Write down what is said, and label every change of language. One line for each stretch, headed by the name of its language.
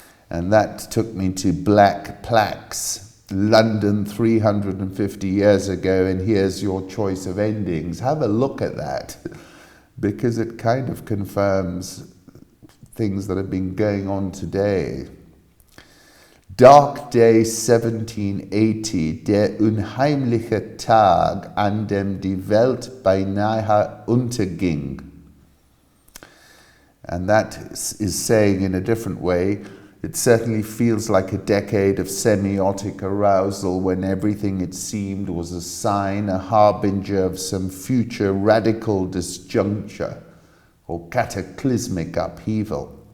English: And that took me to Black Plaques, London 350 years ago, and here's your choice of endings. Have a look at that, because it kind of confirms things that have been going on today.
German: Dark Day 1780, der unheimliche Tag, an dem die Welt beinahe unterging.
English: And that is saying in a different way, it certainly feels like a decade of semiotic arousal when everything it seemed was a sign, a harbinger of some future radical disjuncture or cataclysmic upheaval.